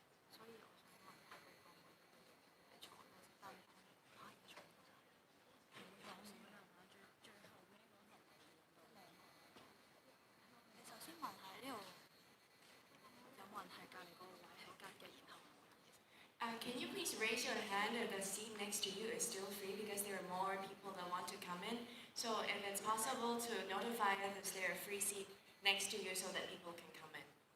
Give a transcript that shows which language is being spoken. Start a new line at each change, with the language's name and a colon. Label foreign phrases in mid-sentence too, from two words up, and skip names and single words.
Cantonese: 所以我想問下對方你坐嗰時單房排坐嗰陣，你首先問下呢度有冇人係隔離嗰個位係吉嘅，然後
English: Can you please raise your hand if the seat next to you is still free because there are more people that want to come in. So if it's possible to notify us if there are free seat next to you so that people can come in.